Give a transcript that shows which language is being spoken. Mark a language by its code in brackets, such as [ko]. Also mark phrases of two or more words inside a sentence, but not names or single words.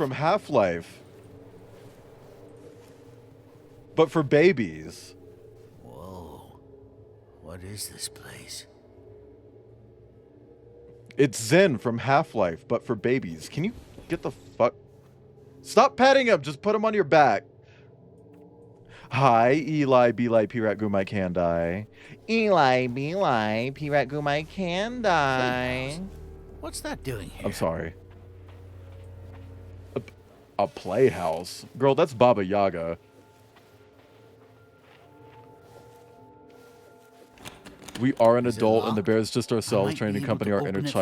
[en] from Half-Life. But for babies. Whoa. What is this place? It's Zen from Half-Life, but for babies. Can you get the fuck... Stop petting him! Just put him on your back. Hi, Eli, Belai, Pirat, Gumai, Kandai. Eli, Belai, Pirat, Gumai, Kandai. What's that doing here? I'm sorry. A playhouse? Girl, that's Baba Yaga. We are an Is it adult, and the locked? bear is just I ourselves might trying be to able accompany our open inner it from